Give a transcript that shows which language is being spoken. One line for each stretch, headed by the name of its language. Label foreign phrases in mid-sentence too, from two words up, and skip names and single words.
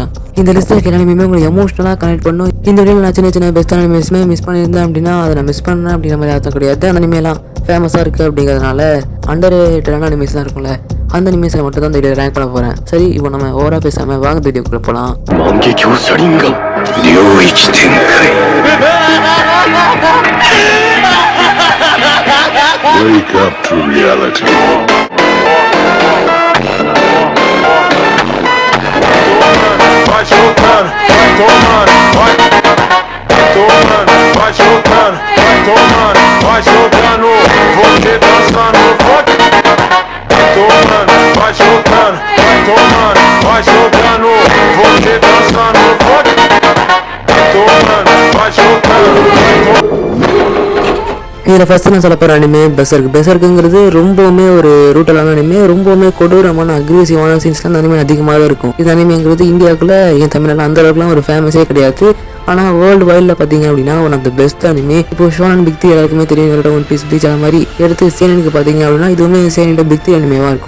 Tamil: இந்த லிஸ்ட்டில் இருக்க எல்லா அனிமே உங்களுக்கு
English: emotional connect
Tamil: பண்ணும். இந்த வீடியோவில் நான் சின்ன சின்ன
English: best animes miss
Tamil: பண்ணியிருந்தேன் அப்படின்னா அதை நான் மிஸ் பண்ணேன் அப்படிங்கிற மாதிரி அர்த்தம் கிடையாது. அந்த அனிமேலாம் ஃபேமஸாக இருக்குது அப்படிங்கிறதுனால
English: under rated animes
Tamil: இருக்கும்ல, அந்த அனிமேஸில் மட்டும் தான் இந்த வீடியோ ரேங்க் பண்ண போகிறேன். சரி, இப்போ நம்ம ஓவராக பேசாமல் வாங்க வீடியோக்குள்ளே போகலாம்.
English: Wake up to reality.
Portuguese: Vai jogando, vai tomando, vai tomando, vai jogando, vai tomando, vai jogando, você dançando, vai tomando, vai jogando, vai tomando, vai jogando, você dançando, vai tomando, vai jogando.
Tamil: இதில் ஃபஸ்ட்டு நான் சொல்ல போகிற அனிமே பெசர்க். பெசர்க்குங்கிறது ரொம்பவுமே ஒரு
English: brutal anime,
Tamil: ரொம்பவுமே கொடூரமான
English: aggressive scenes
Tamil: அந்த அனிமே அதிகமாக இருக்கும். இந்த அனிமேங்கிறது இந்தியாவுக்குள்ளே என் தமிழ்நாட்டில் அந்த அளவுக்குலாம் ஒரு ஃபேமஸே கிடையாது. ஆனால்
English: world wide
Tamil: பார்த்தீங்க அப்படின்னா
English: one of the best anime.
Tamil: இப்போ ஷோனன்
English: big three
Tamil: எல்லாருக்குமே தெரியும், ஒன் பீஸ் ப்ளீச் அது மாதிரி எடுத்து சேனனுக்கு பார்த்தீங்க அப்படின்னா இதுவுமே சேனோட
English: big three anime
Tamil: இருக்கும்.